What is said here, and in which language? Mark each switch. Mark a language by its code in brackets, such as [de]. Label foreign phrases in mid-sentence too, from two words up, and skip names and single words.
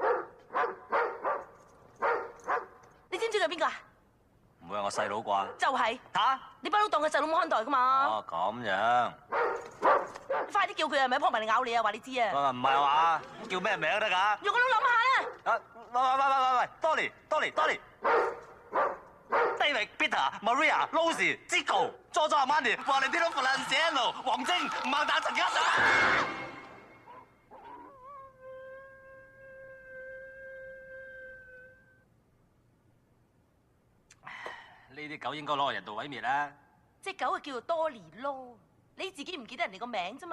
[yue] 你知唔知佢邊個啊？唔會係我細佬啩？就係嚇！你不嬲當佢細佬冇看待噶嘛？哦，咁樣。你快啲叫佢啊，咪撲埋嚟咬你啊！話你知啊！唔係話叫咩名都得㗎？用個腦諗下啦！喂 ，Dolly David Peter Maria Rosie Zico Giorgio Armani Valentino Feliciano 黃晶孟達陳家上。呢啲狗應該攞嚟人道毀滅啦。隻狗啊叫做多尼咯，你自己唔記得人哋個名啫嘛？